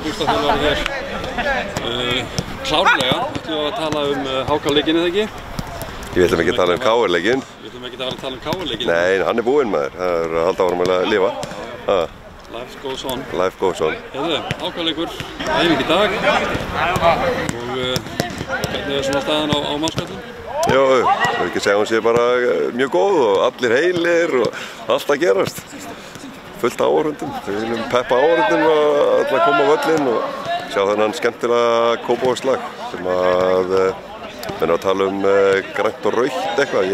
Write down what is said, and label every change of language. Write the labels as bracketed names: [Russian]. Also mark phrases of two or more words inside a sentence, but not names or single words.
[Icelandic] þjálfari hér. Klárlega, ætlum við að tala HK-leikinn eða ekki? Við ætlum ekki að tala KR-leikinn. Við ætlum ekki að tala KR-leikinn? Nei, hann búinn maður. Það að halda áfram að lifa. [English] Life goes on. Life goes on. [Icelandic] Heiðu, HK-leikur, æfing í dag. Og hvernig svona staðan á mannskapnum? Jó, ég vil ekki segja hún sé bara mjög góð og allir heilir og allt að gerast. Fullt af áhorfendum. Við viljum peppa áhorfendum að koma á völlinn og sjá þennan skemmtilega Kópavogslag sem að menn að tala grænt og rautt eitthvað.